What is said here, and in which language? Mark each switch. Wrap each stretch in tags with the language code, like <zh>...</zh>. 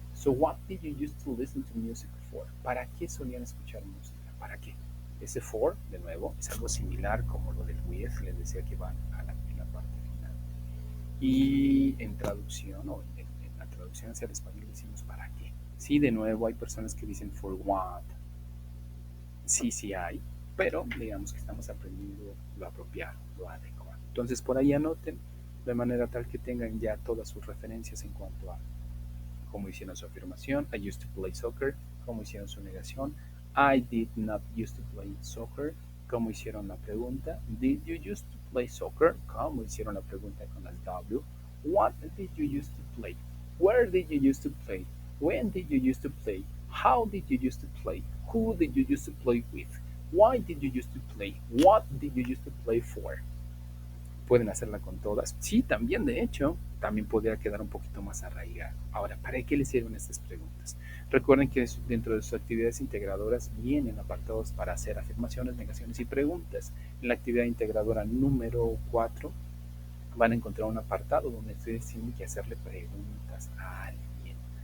<en>So what did you use to listen to music for?</en> <es>¿Para qué solían escuchar música? ¿Para qué? Ese for, de nuevo, es algo similar como lo del with, les decía que van en la parte final. Y en traducción, o en la traducción hacia el español decimos ¿para qué? Sí, de nuevo, hay personas que dicen for what. Sí hay, pero digamos que estamos aprendiendo lo apropiado, lo adecuado. Entonces, por ahí anoten de manera tal que tengan ya todas sus referencias en cuanto a cómo hicieron su afirmación.</es> <en>I used to play soccer.</en> <es>Cómo hicieron su negación.</es> <en>I did not used to play soccer.</en> <es>Cómo hicieron la pregunta.</es> <en>Did you used to play soccer?</en> <es>Cómo hicieron la pregunta con las W.</es> <en>What did you used to play? Where did you used to play? When did you used to play? How did you used to play? Who did you used to play with? Why did you used to play? What did you used to play for?</en> <es>Pueden hacerla con todas. Sí, también, de hecho, también podría quedar un poquito más arraigado. Ahora, ¿para qué les sirven estas preguntas? Recuerden que dentro de sus actividades integradoras vienen apartados para hacer afirmaciones, negaciones y preguntas. En la actividad integradora número 4 van a encontrar un apartado donde ustedes tienen que hacerle preguntas a alguien.</es>